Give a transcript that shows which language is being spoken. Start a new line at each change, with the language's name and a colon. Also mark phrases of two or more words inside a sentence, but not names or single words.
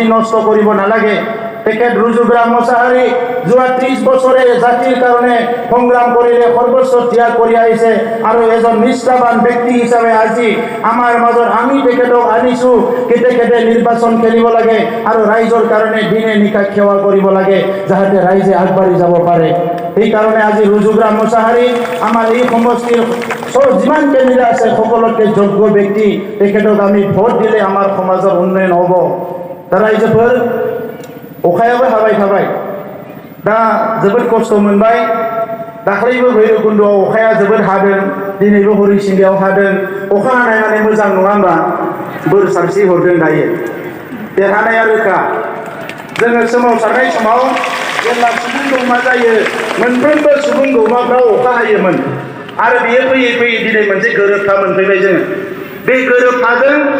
Assamese: নষ্ট কৰিব নালাগে তেখেত ৰুজুগ্ৰাম মোছাহাৰী যোৱা 30 বছৰে জাতিৰ কাৰণে সংগ্ৰাম কৰিলে সৰ্বস্ব ত্যাগ কৰি আহিছে আৰু এজন নিষ্ঠাবান ব্যক্তি হিচাপে আজি আমাৰ মাজত আমি তেখেতক আনিছো কেতে নিৰ্বাচন খেলিব লাগে আৰু ৰাইজৰ কাৰণে দিনে নিশা সেৱা কৰিব লাগে যাতে ৰাইজে আগবাঢ়ি যাব পাৰে এই কাৰণে আজি ৰুজুগ্ৰাম মোছাহাৰী আমাৰ এই সমষ্টিৰ যিমান কেণ্ডিডেট আছে সকলোতকৈ যোগ্য ব্যক্তি তেখেতক আমি ভোট দিলে আমাৰ সমাজৰ উন্নয়ন হ'ব
Bodo: ৰাইজফोर अखायाबो हाबाय थाबाय दा जोबोद खस्थ' मोनबाय दाख्लैबो भैरबकुन्द'आव अखाया जोबोद हादों दिनैबो हरिसिंगायाव हादों अखा हानाय माने मोजां नङा होनबा बोर सारस्रि हरदों दायो देरहानाया रोखा जोङो सोमावसारनाय समाव जेब्ला सुबुं गौमा जायो मोनफ्रोमबो सुबुं गौमाफ्राव अखा हायोमोन आरो बियो फैयै दिनै मोनसे गोरोबथा मोनफैबाय जोङो बे गोरोबथाजों